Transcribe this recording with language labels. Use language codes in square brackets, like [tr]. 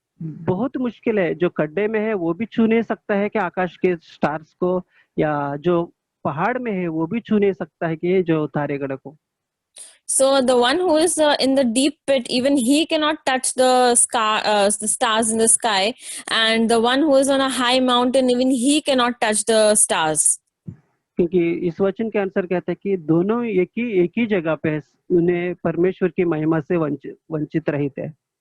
[hi] बहुत मुश्किल है, जो खड्डे में है वो भी छू नहीं सकता है कि आकाश के स्टार्स को, या जो पहाड़ में है वो भी छू नहीं सकता है कि जो तारे गण को। [en] So the one who is in the deep pit, even he cannot touch the sky, the stars in the sky, and the one who is on a high mountain, even he cannot touch the stars. [hi] क्योंकि इस वचन के अनुसार कहते हैं कि दोनों एक ही जगह पे है, उन्हें परमेश्वर की महिमा से वंचित रहित है।